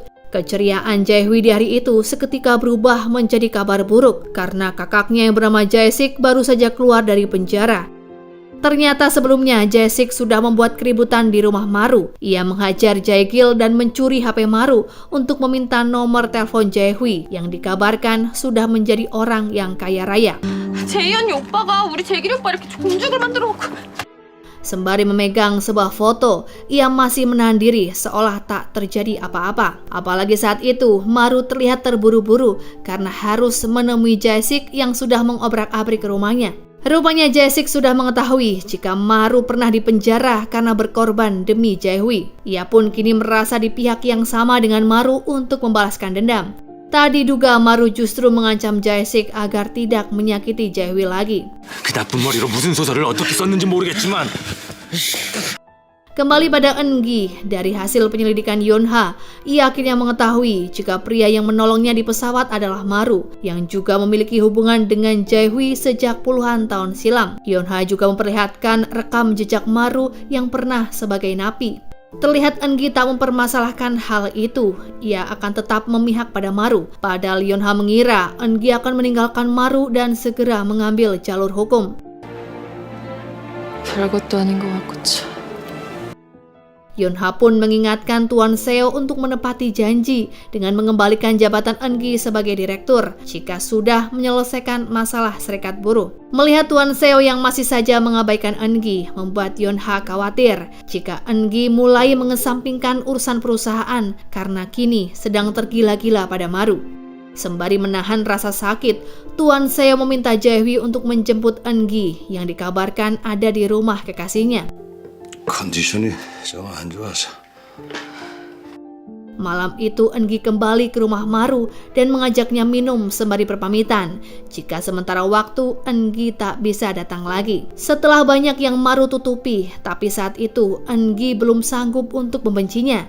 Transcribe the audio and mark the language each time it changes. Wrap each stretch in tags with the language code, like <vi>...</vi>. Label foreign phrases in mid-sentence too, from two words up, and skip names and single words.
<id>Keceriaan Jae-hui di hari itu seketika berubah menjadi kabar buruk karena kakaknya yang bernama Jae-sik baru saja keluar dari penjara. Ternyata sebelumnya Jae-sik sudah membuat keributan di rumah Maru. Ia menghajar Jae-gil dan mencuri HP Maru untuk meminta nomor telepon Jae-hui yang dikabarkan sudah menjadi orang yang kaya raya.</id> <ko>제이 언니 오빠가 우리 재길이 오빠 이렇게 공죽을 만들어 놓고.</ko> <id>Sembari memegang sebuah foto, ia masih menahan diri seolah tak terjadi apa-apa. Apalagi saat itu, Maru terlihat terburu-buru karena harus menemui Jae-sik yang sudah mengobrak-abrik rumahnya. Rupanya Jae-sik sudah mengetahui jika Maru pernah dipenjara karena berkorban demi Jae-hui. Ia pun kini merasa di pihak yang sama dengan Maru untuk membalaskan dendam. Tak diduga Maru justru mengancam Jae-sik agar tidak menyakiti Jae-hui lagi.</id> <ko>그 나쁜 머리로 무슨 소설을 어떻게 썼는지 모르겠지만</ko> <id>Kembali pada Eun-gi, dari hasil penyelidikan Yonha, ia akhirnya mengetahui jika pria yang menolongnya di pesawat adalah Maru, yang juga memiliki hubungan dengan Jae-hui sejak puluhan tahun silam. Yonha juga memperlihatkan rekam jejak Maru yang pernah sebagai napi. Terlihat Eun-gi tak mempermasalahkan hal itu, ia akan tetap memihak pada Maru. Padahal Yonha mengira Eun-gi akan meninggalkan Maru dan segera mengambil jalur hukum.</id> <ko>별것도 아닌 것 같고 참.</ko> <id>Yonha pun mengingatkan Tuan Seo untuk menepati janji dengan mengembalikan jabatan Eun-gi sebagai direktur jika sudah menyelesaikan masalah serikat buruh. Melihat Tuan Seo yang masih saja mengabaikan Eun-gi membuat Yonha khawatir jika Eun-gi mulai mengesampingkan urusan perusahaan karena kini sedang tergila-gila pada Maru. Sembari menahan rasa sakit, Tuan Seo meminta Jae-hui untuk menjemput Eun-gi yang dikabarkan ada di rumah kekasihnya.</id> <ko>컨디션이 좀 안 좋아서.</ko> <id>Malam itu Eun-gi kembali ke rumah Maru dan mengajaknya minum sembari berpamitan jika sementara waktu Eun-gi tak bisa datang lagi. Setelah banyak yang Maru tutupi, tapi saat itu Eun-gi belum sanggup untuk membencinya.</id>